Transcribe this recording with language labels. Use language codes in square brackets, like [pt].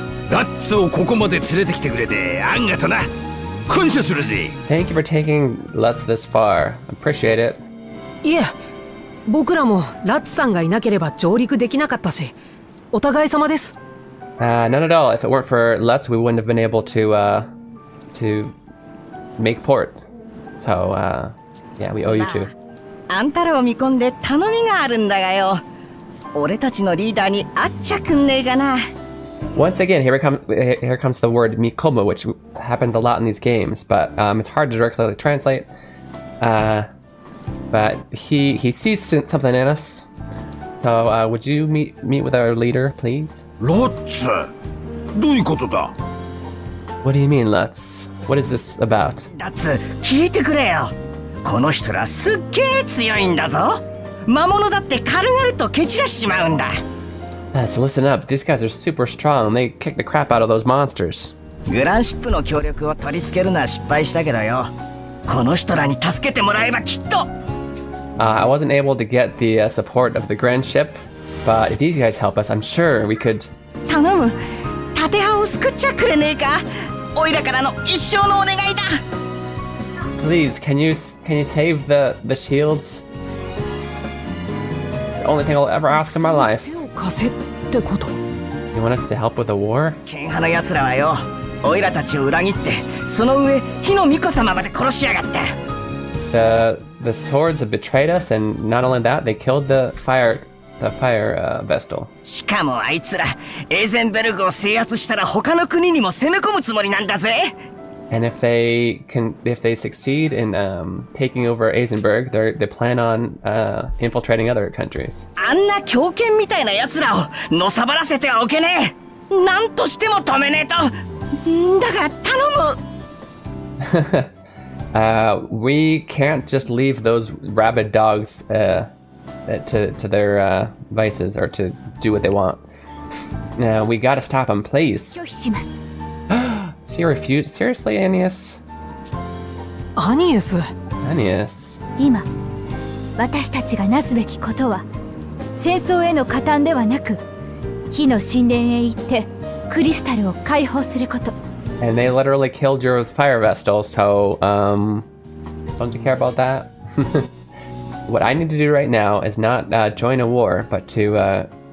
[ja] ラッツをここまで連れてきてくれてあんがとな。感謝するぜ。 [en] Thank you for taking Lutz this far. Appreciate it. [ja] いえ、僕らもラッツさんがいなければ上陸できなかったし、お互い様です。 [en] None at all. If it weren't for Lutz, we wouldn't have been able to make port. So, yeah, we owe you two. [ja] あんたらを見込んで頼みがあるんだがよ。俺たちのリーダーに会っちゃくんねえかな。 [en] Once again, here comes the word mikomu, which happens a lot in these games, but it's hard to directly translate. But he sees something in us. So would you meet with our leader, please? [ja] ラッツ、どういうことだ？ [en] What do you mean, Lutz? What is this about? [ja] ダッツ、聞いてくれよ。この人らすっげえ強いんだぞ。魔物だって軽々と蹴散らしちまうんだ。 [en] So listen up. These guys are super strong. They kick the crap out of those monsters. [ja] グランシップの協力を取り付けるのは失敗したけどよ。この人らに助けてもらえばきっと。 [en] I wasn't able to get the support of the grand ship, but if these guys help us, I'm sure we could. [ja] 頼む。盾派を救っちゃくれねえか。おいらからの一生のお願いだ。 [en] Please, can you save the shields? It's the only thing I'll ever ask in my life. [ja] 手を貸せってこと。 [en] You want us to help with the war? [ja] 剣派の奴らはよ、おいらたちを裏切って、その上火の巫女様まで殺しやがって。 [en] The swords have betrayed us, and not only that, they killed the fire vestal. [ja] しかもあいつら、エーゼンベルグを制圧したら他の国にも攻め込むつもりなんだぜ。 [en] And if they succeed in taking over Eisenberg, they plan on infiltrating other countries. [ja] あんな狂犬みたいな奴らをのさばらせてはおけねえ。なんとしても止めねえと。だから頼む。 [en] We can't just leave those rabid dogs to their vices or to do what they want. We gotta stop them, please. [ja] 拒否します。 [en] She refused? Seriously, Aeneas? [ja] アニエス。 [en] Aeneas. [ja] 今、私たちがなすべきことは、戦争への加担ではなく、火の神殿へ行ってクリスタルを解放すること。 [en] And they literally killed your fire vestal, so don't you care about that? What I need to do right now is not join a war, but to